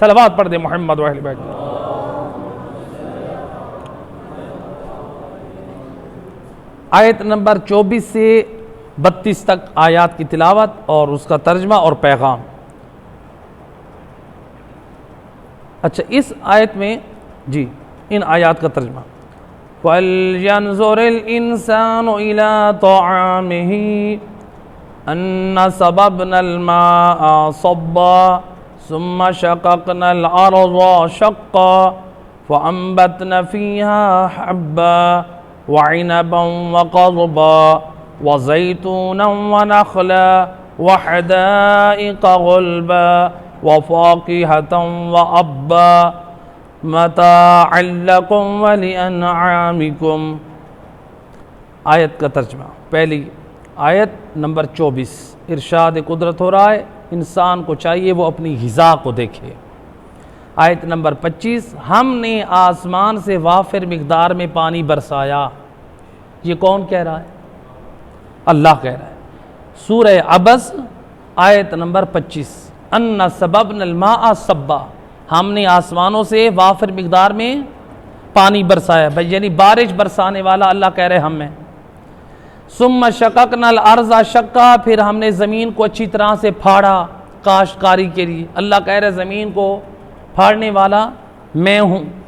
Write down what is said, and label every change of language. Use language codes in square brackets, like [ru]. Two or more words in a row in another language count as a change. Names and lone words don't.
[hi] सलवात पढ़ दे मोहम्मद वाले बैठ। आयत नंबर 24 से 32 तक आयात की तिलावत और उसका तर्जमा और पैगाम। अच्छा, इस आयत में जी इन आयात का तर्जमा, [ar] فلينظر الإنسان إلى طعامه أنا صببنا الماء صبا ثم شققنا الأرض شقا فأنبتنا فيها حبا وعنبا وقضبا وزيتونا ونخلا وحدائق غلبا وفاكهة وأبا متاعا لكم ولأنعامكم. [hi] आयत का तर्जमा। पहली आयत नंबर 24, इरशाद कुदरत हो रहा है, इंसान को चाहिए वो अपनी ग़िज़ा को देखे। आयत नंबर 25, हमने आसमान से वाफिर मिक़दार में पानी बरसाया। ये कौन कह रहा है? अल्लाह कह रहा है। सूरह अबस आयत नंबर 25, [ar] أنا صببنا الماء صبا, [hi] हमने आसमानों से वाफिर मिक़दार में पानी बरसाया, भाई यानी बारिश बरसाने वाला अल्लाह कह रहे हम हैं। [ar] ثم شققنا الأرض شقا, [hi] फिर हमने ज़मीन को अच्छी तरह से फाड़ा काश्तकारी के लिए। अल्लाह कह रहे ज़मीन को फाड़ने वाला मैं हूँ।